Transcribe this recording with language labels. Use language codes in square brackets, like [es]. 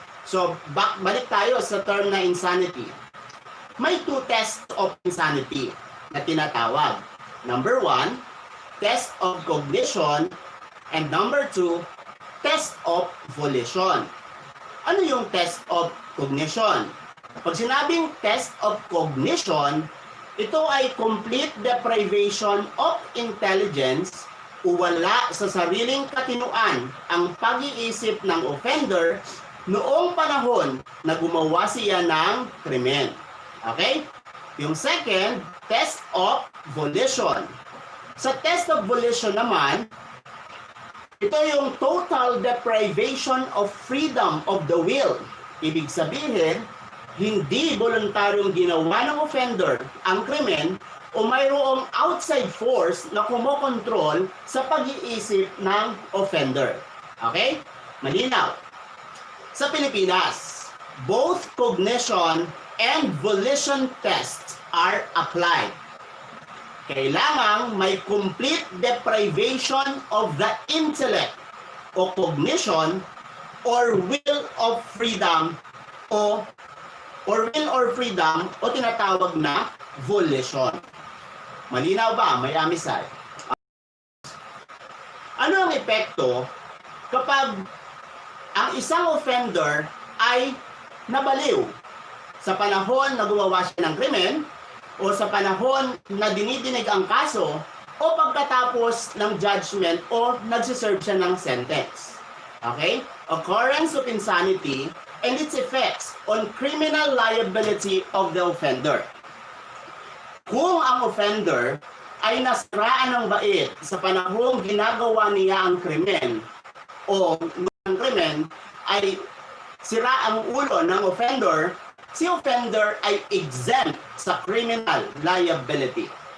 [tl] So, balik tayo sa term na insanity. May two tests of insanity na tinatawag. [en] Number 1, test of cognition, and number 2, test of volition. [tl] Ano yung test of cognition? Pag sinabing test of cognition, ito ay complete deprivation of intelligence o wala sa sariling katinuan ang pag-iisip ng offender noong panahon na gumawa siya ng krimen. [en] Okay? Yung second, test of volition. [tl] Sa test of volition naman, ito yung total deprivation of freedom of the will. Ibig sabihin, hindi voluntaryong ginawa ng offender ang krimen o mayroong outside force na kumokontrol sa pag-iisip ng offender. Okay? Malinaw. [en] Sa Pilipinas, both cognition and volition tests are applied. [tl] Kailangang may complete deprivation of the intellect o cognition or will of freedom o will or freedom o tinatawag na volition. Malinaw ba? May amisay. Ano ang epekto kapag ang isang offender ay nabaliw sa panahon na gumawa siya ng krimen o sa panahon na dinidinig ang kaso o pagkatapos ng judgment o nagsiserve siya ng sentence? [en] Okay? Occurrence of insanity and its effects on criminal liability of the offender. [tl] Kung ang offender ay nasiraan ng bait sa panahong ginagawa niya ang krimen o ang krimen ay sira ang ulo ng offender, si offender ay exempt sa criminal liability.